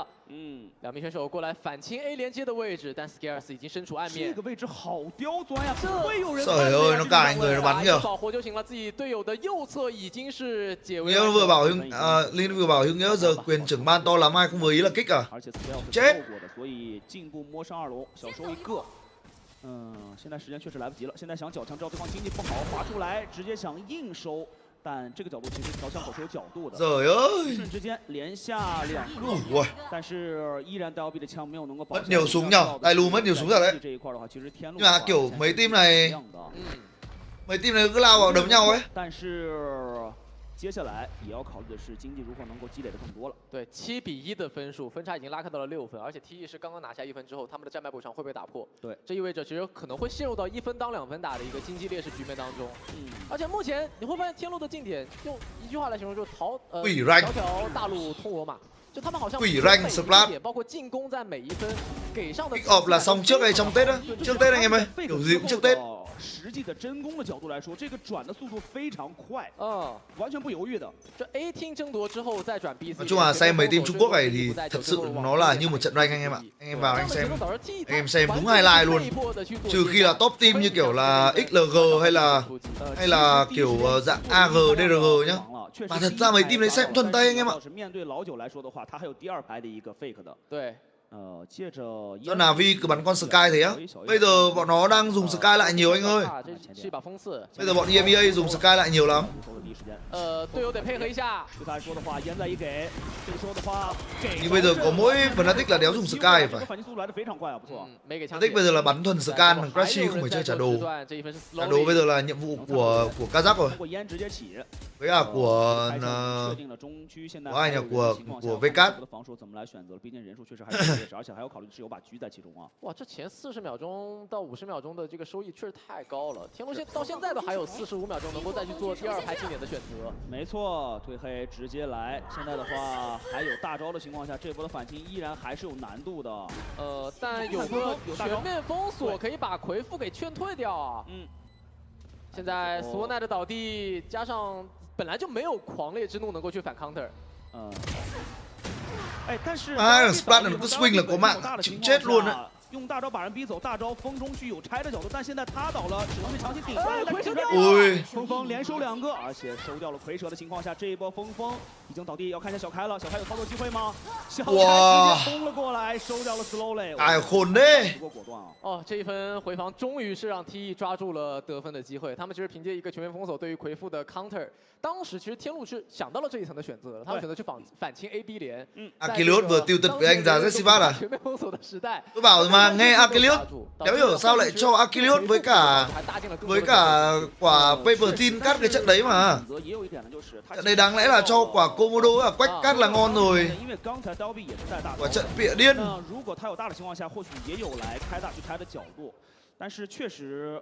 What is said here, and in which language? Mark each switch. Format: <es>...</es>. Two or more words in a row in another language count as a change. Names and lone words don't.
<zh>两名选手过来反清 A 连接的位置，但 Scares 已经身处暗面。这个位置好刁钻呀，不会有人。</zh> <vi>Trời ơi, nó cài người nó bắn kìa.</vi> <zh>保活就行了，自己队友的右侧已经是解围。</zh> <vi>Linh vừa bảo Linh vừa bảo Hưng nhớ giờ quyền trưởng ban to lắm ai không vừa ý là kích à?</vi> <zh>而且 Scares</zh> <vi>chết。</vi> <zh>所以进步摸上2楼，小收一个。现在时间确实来不及了，现在想脚枪，知道对方经济不好，滑出来直接想硬收。但这个角度其实调枪口是有角度的，瞬之间连下2个，但是依然DLV的枪没有能够保。</zh> <vi>Mất nhiều súng nhở, Đại Lù mất nhiều súng rồi đấy.</vi> <zh>这一块的话，其实天路</zh> <vi>Nhưng mà kiểu mấy team này cứ lao vào đấm nhau ấy.</vi> <zh>但是接下来也要考虑的是经济如何能够积累的更多了。对，7比1的分数，分差已经拉开到了6分，而且 TE 是刚刚拿下1分之后，他们的战败补偿会被打破。对，这意味着其实可能会陷入到1分当2分打的一个经济劣势局面当中。而且目前你会发现天路的近点，用一句话来形容就是条大路通罗马。就他们好像包括进攻在每一分给上的</zh> <vi>KICKOFF là xong trước hay trong Tết á? Trước Tết anh em ơi, kiểu gì cũng trước Tết.</vi> <zh>实际的真攻的角度来说，这个转的速度非常快，完全不犹豫的。这 A 厅争夺之后再转 B。</zh> <vi>Nói chung là xem mấy team Trung Quốc này thì thật sự nó là như một trận rank anh em ạ. Anh em vào anh em xem đúng highlight luôn. Trừ khi là</vi> <en>top team</en> <vi>như kiểu là XLG hay là kiểu dạng AG, DRG nhá. Mà thật ra mấy team đấy xem thuần tay anh em ạ.</vi> <zh>面对老九来说的话，他还有第2排的一个 fake 的。对。接着</zh> <vi>do Navi cứ bắn con Sky thế á? Bây giờ bọn nó đang dùng Sky lại nhiều anh ơi. Bây giờ bọn EMEA dùng Sky lại nhiều lắm.</vi> <zh>队友得配合一下。</zh> <vi>Nhưng bây giờ có mỗi Fnatic là đéo dùng Sky phải. Fnatic bây giờ là bắn thuần Scan, thằng Crashy không phải chơi trả đồ. Trả đồ bây giờ là nhiệm vụ của Kazakh rồi. Với cả của ai nhỉ? Của VCT.</vi> <zh>而且还要考虑的是有把狙在其中啊！哇，这前40秒钟到50秒钟的这个收益确实太高了。天路到现在都还有45秒钟能够再去做第2排近点的选择。没错，褪黑直接来。现在的话还有大招的情况下，这波的反击依然还是有难度的。但有个全面封锁可以把魁父给劝退掉啊。现在索奈的倒地，加上本来就没有狂烈之怒能够去反 counter。但是</zh> <vi>Splat nó cứ swing là có mạng chịu chết luôn đấy.</vi> <zh>用大招把人逼走，大招风中去有拆的角度，但现在他倒了，只能被强行顶出来。蝰蛇峰峰连收2个，而且收掉了蝰蛇的情况下，这一波峰峰已经倒地，要看一下小开了，小开有操作机会吗？小开直接冲了过来，收掉了 slowly。哎，混嘞！不过果断啊！哦，这一分回防终于是让 TE 抓住了得分的机会。他们其实凭借一个全面封锁对于魁父的 counter， 当时其實天路是想到了这一层的选择，他们选择去反清 AB 连。</zh> <vi>Achilles vừa tiêu tịch với anh già Zesivat à?</vi> <zh>全面封锁的时代。</zh> <vi>Tôi bảo mà nghe Achilles, đéo hiểu sao lại cho Achilles với cả quả Paper Team cắt cái trận đấy mà. Trận đấy đáng lẽ là cho quả Komodo quách cắt là ngon rồi.</vi> <zh>因为刚才刀臂也是在大招。</zh> <vi>quả trận bịa điên.</vi> <zh>如果他有大的情况下，或许也有来开大去拆的角度，但是确实。</zh>